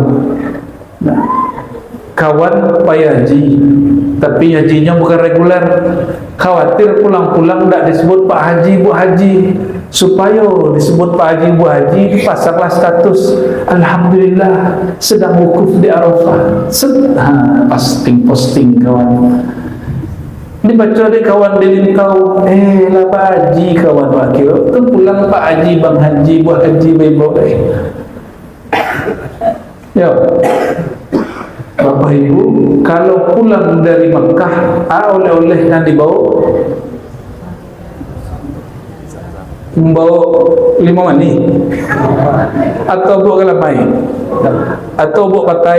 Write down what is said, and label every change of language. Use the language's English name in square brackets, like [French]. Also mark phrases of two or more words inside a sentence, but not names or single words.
[Indonesian] Nah, kawan haji, tapi hajinya bukan reguler. Khawatir pulang-pulang tak disebut Pak Haji, Bu Haji. Supaya disebut Pak Haji, Bu Haji, dipasanglah status alhamdulillah sedang wukuf di Arafah. Posting kawan. Dibaca di kawan di Lintau, lah Pak Haji kawan wakil. Tu pulang Pak Haji, Bang Haji, Bu Haji, Bebo. Ya, Bapak Ibu, kalau pulang dari Mekah, oleh-oleh yang membawa 5 mani, atau bawa galamai, atau bawa patai.